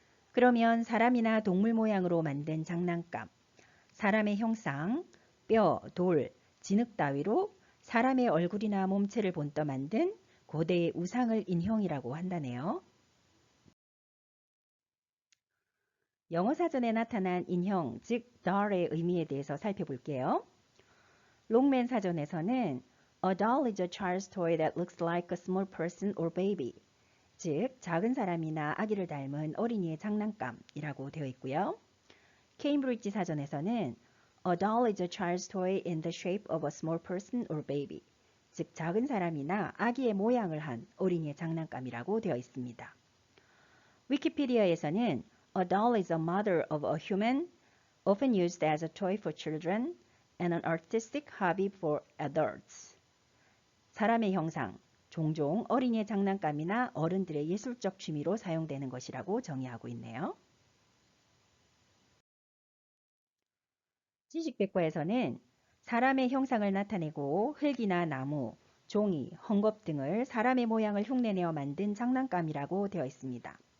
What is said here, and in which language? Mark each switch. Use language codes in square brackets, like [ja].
[ko] 그러면 사람이나 동물 모양으로 만든 장난감, 사람의 형상, 뼈, 돌, 진흙 따위로 사람의 얼굴이나 몸체를 본떠 만든 고대의 우상을 인형이라고 한다네요. 영어 사전에 나타난 인형, 즉 doll의 의미에 대해서 살펴볼게요. 롱맨 사전에서는 [en] A doll is a child's toy that looks like a small person or baby. [ko] 즉 작은 사람이나 아기를 닮은 어린이의 장난감이라고 되어 있고요. 케임브리지 사전에서는 [en] A doll is a child's toy in the shape of a small person or baby. [ko] 즉 작은 사람이나 아기의 모양을 한 어린이의 장난감이라고 되어 있습니다. 위키피디아에서는 [en] A doll is a mother of a human, often used as a toy for children, and an artistic hobby for adults. [ko] 사람의 형상, 종종 어린이의 장난감이나 어른들의 예술적 취미로 사용되는 것이라고 정의하고 있네요. 지식백과에서는 사람의 형상을 나타내고 흙이나 나무, 종이, 헝겊 등을 사람의 모양을 흉내내어 만든 장난감이라고 되어 있습니다.